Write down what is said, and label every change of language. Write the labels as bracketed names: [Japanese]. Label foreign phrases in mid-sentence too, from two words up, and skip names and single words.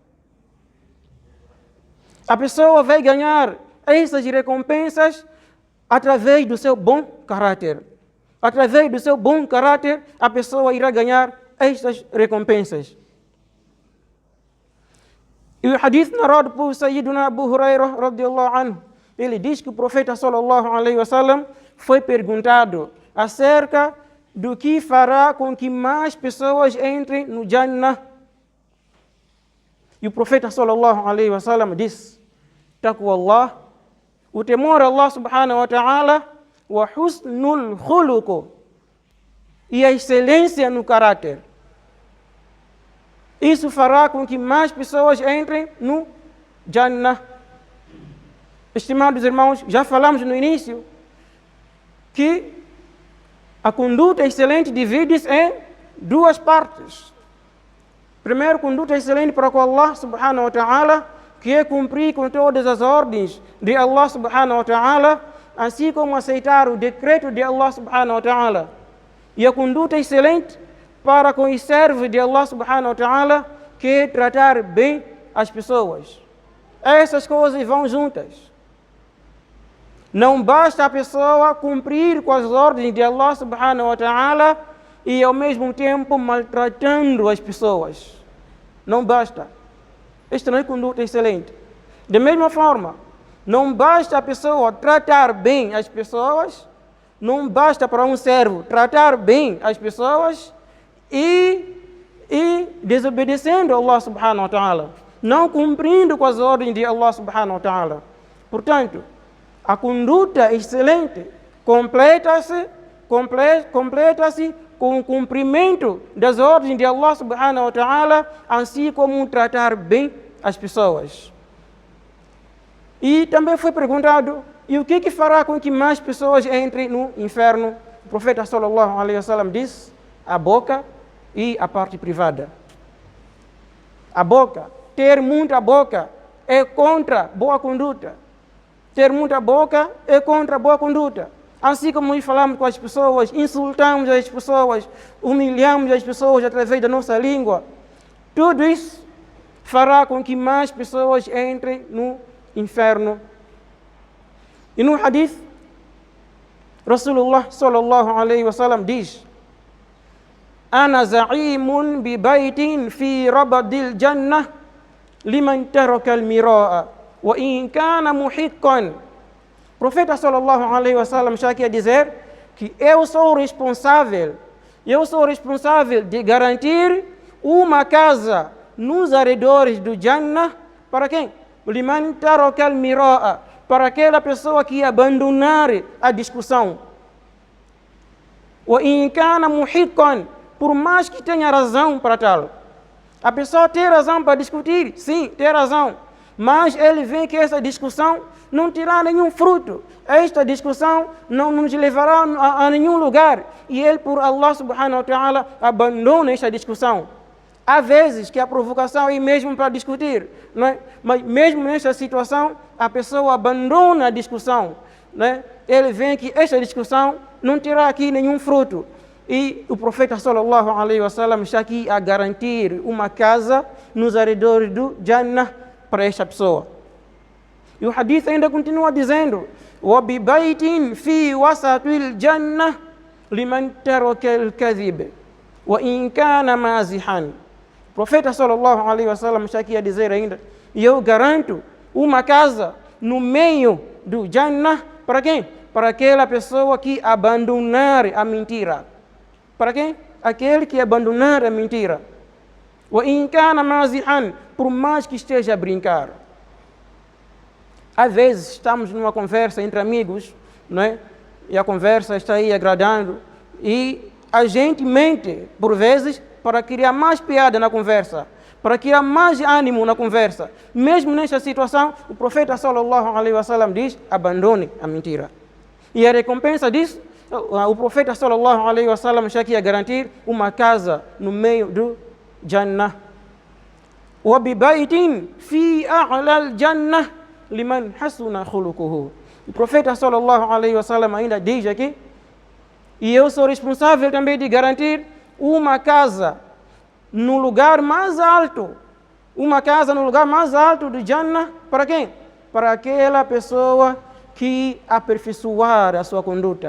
[Portuguese] A pessoa vai ganhar essas recompensas através do seu bom caráter. Através do seu bom caráter, a pessoa irá ganhar estas recompensas. E o hadith narrado por Sayyiduna Abu Hurairah [Arabic] رضي الله عنه, [Portuguese] ele diz que o profeta [Arabic] صلى الله عليه وسلم [Portuguese] foi perguntado acerca do que fará com que mais pessoas entrem no Jannah. E o profeta [Arabic] صلى الله عليه وسلم [Portuguese] disse: "Taqwallah", o temor a Allah [Arabic] سبحانه وتعالى وحسن الخلق, [Portuguese] e a excelência no caráter. Isso fará com que mais pessoas entrem no Jannah. Estimados irmãos, já falamos no início que a conduta excelente divide-se em duas partes. Primeiro, conduta excelente para com Allah [Arabic] سبحانه وتعالى, [Portuguese] que é cumprir com todas as ordens de Allah [Arabic] سبحانه وتعالى, [Portuguese] assim como aceitar o decreto de Allah [Arabic] سبحانه وتعالى. [Portuguese] E a conduta excelente para com os servos de Allah [Arabic] سبحانه وتعالى, [Portuguese] que é tratar bem as pessoas. Essas coisas vão juntas. Não basta a pessoa cumprir com as ordens de Allah [Arabic] سبحانه وتعالى [Portuguese] e ao mesmo tempo maltratando as pessoas. Não basta. Isto não é conduta excelente. Da mesma forma, não basta a pessoa tratar bem as pessoas, não basta para um servo tratar bem as pessoas e desobedecendo a Allah [Arabic] سبحانه وتعالى, [Portuguese] não cumprindo com as ordens de Allah [Arabic] سبحانه وتعالى. [Portuguese] Portanto, a conduta excelente completa-se com o cumprimento das ordens de Allah [Arabic] سبحانه وتعالى, [Portuguese] assim como tratar bem as pessoas. E também foi perguntado, e o que fará com que mais pessoas entrem no inferno? O profeta [Arabic] صلى الله عليه وسلم [Portuguese] disse, a boca e a parte privada. A boca, ter muita boca é contra boa conduta. Ter muita boca é contra boa conduta. Assim como nós falamos com as pessoas, insultamos as pessoas, humilhamos as pessoas através da nossa língua, tudo isso fará com que mais pessoas entrem no inferno. E no [Arabic] حديث رسول الله صلى الله عليه وسلم diz: أنا زعيم ببيت في ربض الجنة لمن ترك المراء وإن كان محقا. [Portuguese] O profeta [Arabic] صلى الله عليه وسلم [Portuguese] já quer dizer que eu sou responsável de garantir uma casa nos arredores do Jannah para quem? [Arabic] لمن ترك المراء, [Portuguese] para aquela pessoa que abandonar a discussão. [Arabic] وإن كان محقا, [Portuguese] por mais que tenha razão para tal. A pessoa tem razão para discutir, sim, tem razão. Mas ele vê que essa discussão não terá nenhum fruto. Esta discussão não nos levará a nenhum lugar. E ele, por Allah [Arabic] سبحانه وتعالى, [Portuguese] abandona esta discussão. Há vezes que a provocação é mesmo para discutir, não é? Mas mesmo nesta situação, a pessoa abandona a discussão, não é? Ele vê que esta discussão não terá aqui nenhum fruto. E o profeta [Arabic] صلى الله عليه وسلم [Portuguese] está aqui a garantir uma casa nos arredores do Jannah para esta pessoa. E o hadith ainda continua dizendo: [Arabic] وَبِبَيْتٍ فِي وَسَطِ الْجَنَّةِ لِمَنْ تَرَكَ الْكَذِبَ وَإِنْ كَانَ مَازِحًا. [Portuguese] O profeta [Arabic] صلى الله عليه وسلم [Portuguese] está aqui a dizer ainda: e eu garanto uma casa no meio do Jannah para quem? Para aquela pessoa que abandonar a mentira. Para quem? Aquele que abandonar a mentira. [Arabic] وَإِنْ كَانَ مَازِحًا, [Portuguese] por mais que esteja a brincar. Às vezes estamos numa conversa entre amigos, não é? E a conversa está aí agradando, e a gente mente, por vezes, para criar mais piada na conversa, para criar mais ânimo na conversa. Mesmo nesta situação, o profeta [Arabic] صلى الله عليه وسلم [Portuguese] diz: abandone a mentira. E a recompensa disso, o profeta [Arabic] صلى الله عليه وسلم [Portuguese] já quer garantir uma casa no meio do Jannah. [Arabic] وَبِبَيْتٍ فِي أَعْلَى الْجَنَّةِ لِمَنْ حَسُنَ خُلُقُهُ. [Portuguese] O profeta [Arabic] صلى الله عليه وسلم [Portuguese] ainda diz aqui: e eu sou responsável também de garantir uma casa no lugar mais alto. Uma casa no lugar mais alto do Jannah para quem? Para aquela pessoa que aperfeiçoar a sua conduta.